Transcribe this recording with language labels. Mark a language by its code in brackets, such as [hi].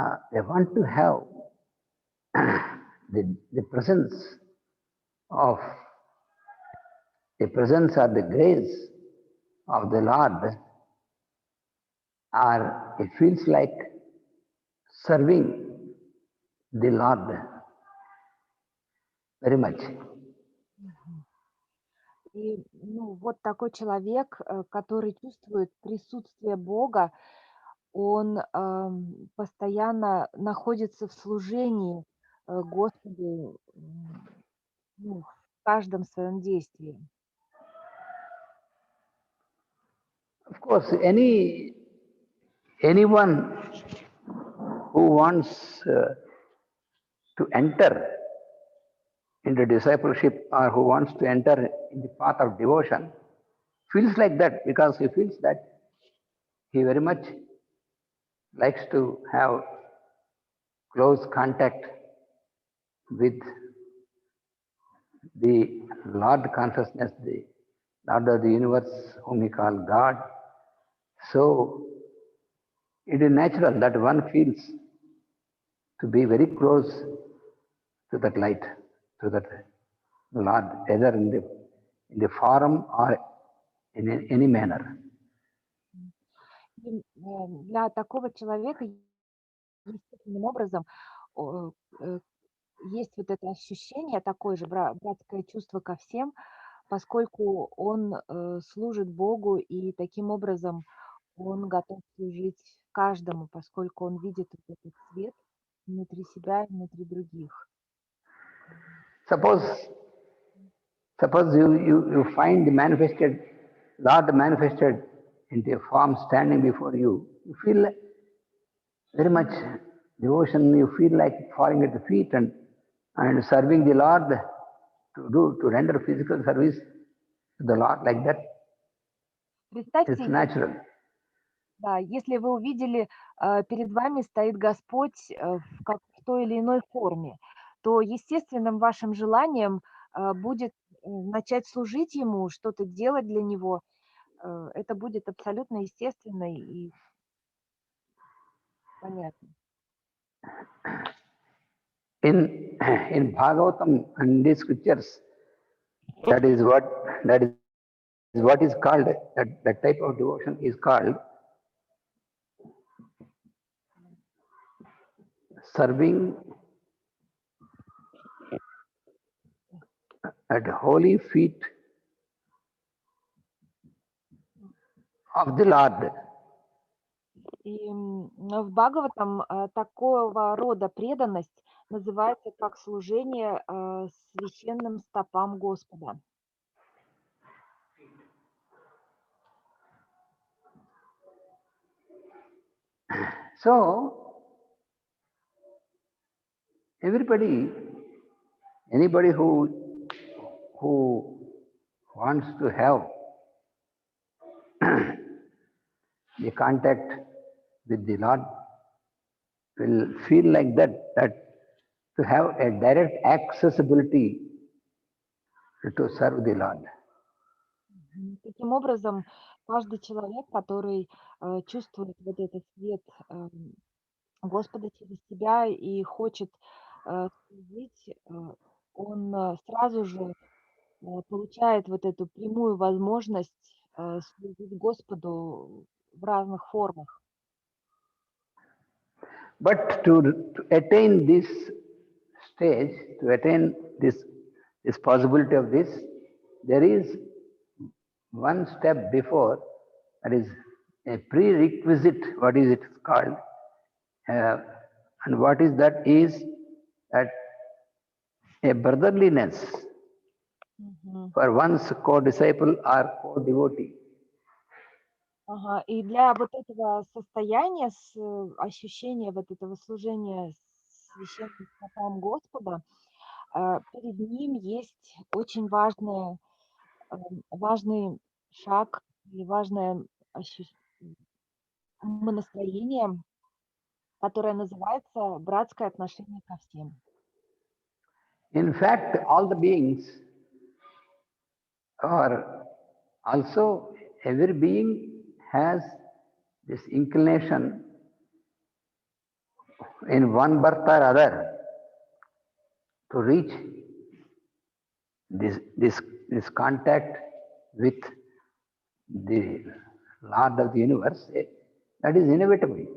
[en] they want to have the presence of the presence or the grace of the Lord, or it feels like serving the Lord very much. [ru] И, ну, вот такой человек, который чувствует присутствие Бога, он постоянно находится в служении Господу, ну, в каждом своем действии. [en] Of course, anyone who wants to enter into discipleship or who wants to enter in the path of devotion feels like that, because he feels that he very much likes to have close contact with the Lord consciousness, the Lord of the universe, whom we call God. So it is natural that one feels to be very close to that light, to that Lord, either in the form or in any manner. [ru] Для такого человека естественным образом есть вот это ощущение, такое же братское чувство ко всем, поскольку он служит Богу, и таким образом он готов служить каждому, поскольку он видит вот этот свет внутри себя и внутри других. [en] Suppose you find the manifested, Lord manifested in the form standing before you, you feel very much devotion, you feel like falling at the feet and serving the Lord, to render physical service to the Lord like that. It's natural. [ru] Да, если вы увидели, перед вами стоит Господь в той или иной форме, то естественным вашим желанием будет начать служить Ему, что-то делать для Него. Это будет абсолютно естественно и понятно. [en] In Bhagavatam and the scriptures, that is what is called, that type of devotion is called serving at holy feet of the Lord. [ru] И в Бхагаватам такого рода преданность называется как служение священным стопам Господа. [en] So, anybody who wants to have the contact with the Lord will feel like that to have a direct accessibility to serve the Lord. [ru] Таким образом, каждый человек, который чувствует вот этот свет Господа через себя и хочет служить, он сразу же получает вот эту прямую возможность служить Господу в разных формах. [en] But to attain this stage, to attain this possibility of this, there is one step before, that is a prerequisite. What is it called? And what is that? Is that a brotherliness for one's co-disciple or co-devotee. [ru] Ага, и для вот этого состояния, ощущения вот этого служения священным стопам Господа, перед ним есть очень важный шаг и важное умонастроение, которое называется братское отношение ко всем. [en] In fact, all the beings are also, every being has this inclination in one birth or other to reach this contact with the Lord of the universe. That is inevitable.